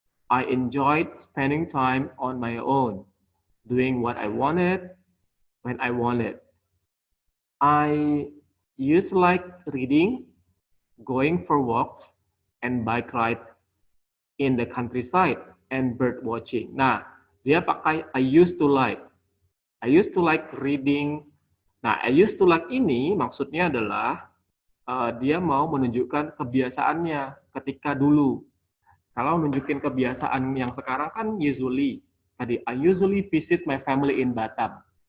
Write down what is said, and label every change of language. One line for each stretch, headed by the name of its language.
English: I enjoyed spending time on my own, doing what I wanted when I wanted. I used to like reading, going for walks, and bike rides in the countryside, and bird watching. Nah,
Indonesian: Dia pakai
English: I used to like. I used to like reading.
Indonesian: Nah,
English: I used to like
Indonesian: ini maksudnya adalah dia mau menunjukkan kebiasaannya ketika dulu. Kalau nunjukin kebiasaan yang sekarang kan usually.
English: Tadi, I usually visit my family in Batam.